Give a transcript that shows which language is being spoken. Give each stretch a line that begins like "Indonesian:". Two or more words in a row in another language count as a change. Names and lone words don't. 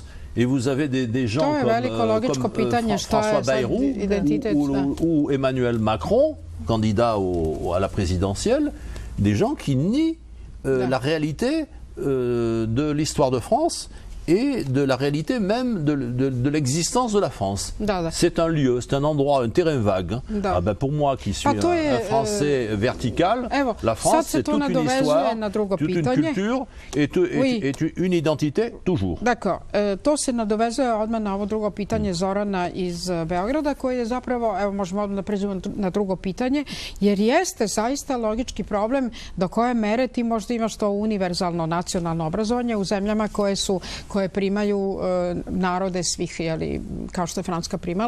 French: Et vous avez des gens comme François Bayrou ou Emmanuel Macron, candidat à la présidentielle, des gens qui nient la réalité de l'histoire de France et de la réalité même de l'existence de la France. C'est un lieu, c'est un endroit, un terrain vague. Pour moi qui suis un Français vertical, la France c'est toute une histoire, toute une culture et une identité toujours. D'accord.
Serbian: To se nadovezuje odmah na ovo drugo pitanje Zorana iz Beograda, koji je zapravo, evo možemo odmah da pređemo na drugo pitanje, jer jeste zaista logički problem do koje mere ti možda imaš to univerzalno nacionalno obrazovanje u zemljama koje primaju narode svih, kao što je Francuska primala.